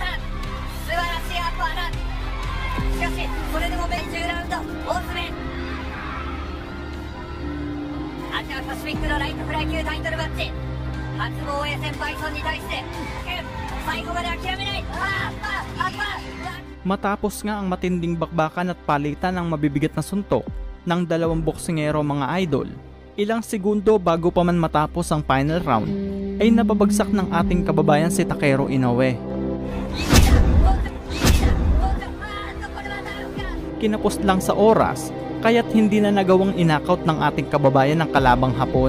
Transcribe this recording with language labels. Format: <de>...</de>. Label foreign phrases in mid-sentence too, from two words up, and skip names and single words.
<ja>素晴らしいアッパーだ。しかしそれでもベンチラウンド大詰め。アジアパシフィックのライトフライ級タイトルマッチ初防衛戦、バイソンに対して最後まで諦めない。アッパー。</ja> <tl>Matapos nga ang matinding bakbakan at palitan ng mabibigat na suntok ng dalawang boksingero mga idol, ilang segundo bago pa man matapos ang final round, ay napabagsak ng ating kababayan si Takeru Inoue. Kinapos lang sa oras, kaya't hindi na nagawang inakaut ng ating kababayan ng kalabang Hapon.</tl>